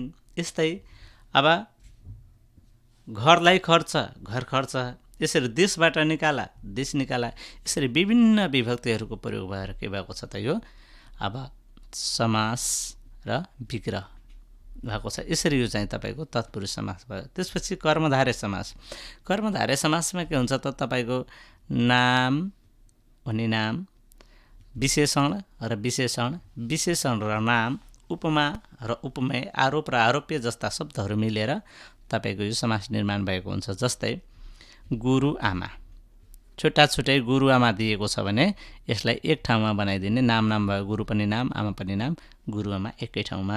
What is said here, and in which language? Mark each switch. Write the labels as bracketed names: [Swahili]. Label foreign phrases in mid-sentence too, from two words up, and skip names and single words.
[Nepali] यस्तै अब घरलाई खर्च घर खर्च। यसरी देशबाट निकाला देश निकाला। यसरी विभिन्न विभक्तिहरूको प्रयोग भएर के भएको छ त, यो अब समास र विग्रह भएको छ। यसरी यो चाहिँ तपाईँको तत्पुरुष समास भयो। त्यसपछि कर्मधारय समास। कर्मधारय समासमा के हुन्छ त, तपाईँको नाम अनि नाम, विशेषण र विशेषण, विशेषण र नाम, उपमा र उपमेय, आरोप र आरोप्य जस्ता शब्दहरू मिलेर तपाईँको यो समास निर्माण भएको हुन्छ। जस्तै गुरु आमा, छुट्टा छुट्टै गुरु आमा दिएको छ भने यसलाई एक ठाउँमा बनाइदिने, नाम नाम भयो, गुरु पनि नाम आमा पनि नाम, गुरु आमा एकै ठाउँमा।